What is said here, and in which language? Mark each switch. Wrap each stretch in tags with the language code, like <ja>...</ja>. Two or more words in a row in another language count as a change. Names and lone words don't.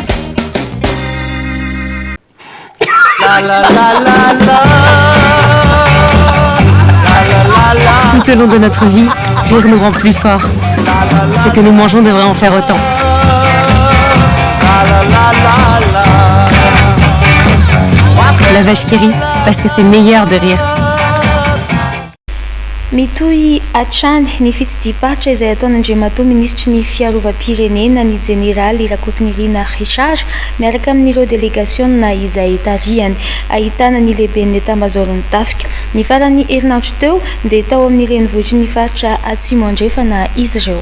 <fr>Tout au long de notre vie, rire nous rend plus forts. Ce que nous mangeons devrait en faire autant. La vache qui rit, parce que c'est meilleur de rire.</fr> <mg>Mitohy atrany ny fitsidipahitra izay ataon'Andriamatoa ministry ny fiarovam-pirenena ny jeneraly Rakotonirina Richard miaraka amin'ireo délégationna izay tarihany ahitana ny lehiben'ny etat-majorony tafika. Ny faran'ny herinandro teo dia tao amin'ny renivohitry ny faritra Atsimo andrefana izy ireo.</mg>